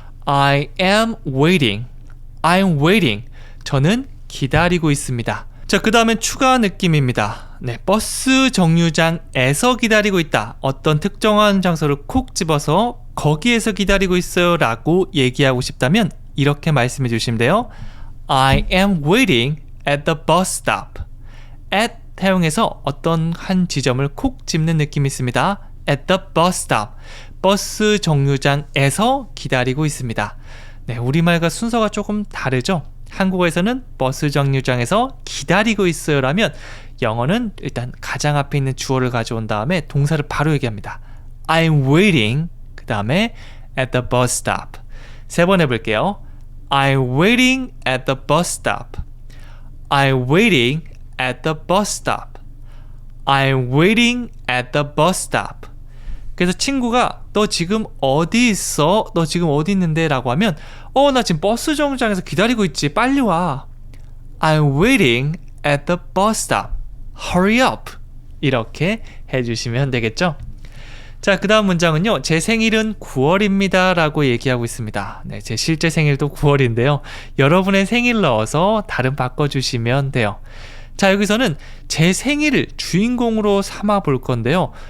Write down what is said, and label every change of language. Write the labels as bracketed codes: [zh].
[en] I am waiting. I'm waiting. [ko] 저는 기다리고 있습니다. 자, 그 다음엔 추가 느낌입니다. 네, 버스 정류장에서 기다리고 있다. 어떤 특정한 장소를 콕 집어서 거기에서 기다리고 있어요 라고 얘기하고 싶다면 이렇게 말씀해 주시면 돼요. [en] I am waiting at the bus stop. [ko] at 사용해서 어떤 한 지점을 콕 집는 느낌이 있습니다. [en] At the bus stop. [ko] 버스 정류장에서 기다리고 있습니다. 네, 우리말과 순서가 조금 다르죠? 한국어에서는 버스 정류장에서 기다리고 있어요 라면 영어는 일단 가장 앞에 있는 주어를 가져온 다음에 동사를 바로 얘기합니다. [en] I'm waiting. [ko] 그 다음에 [en] at the bus stop. [ko] 세 번 해볼게요. [en] I'm waiting at the bus stop. I'm waiting at the bus stop. I'm waiting at the bus stop. [ko] 그래서 친구가 너 지금 어디 있어? 너 지금 어디 있는데? 라고 하면 나 지금 버스 정류장에서 기다리고 있지. 빨리 와. [en] I'm waiting at the bus stop. Hurry up. [ko] 이렇게 해주시면 되겠죠? 자, 그 다음 문장은요. 제 생일은 9월입니다 라고 얘기하고 있습니다. 네, 제 실제 생일도 9월인데요. 여러분의 생일 넣어서 다른 바꿔주시면 돼요. 자, 여기서는 제 생일을 주인공으로 삼아 볼 건데요.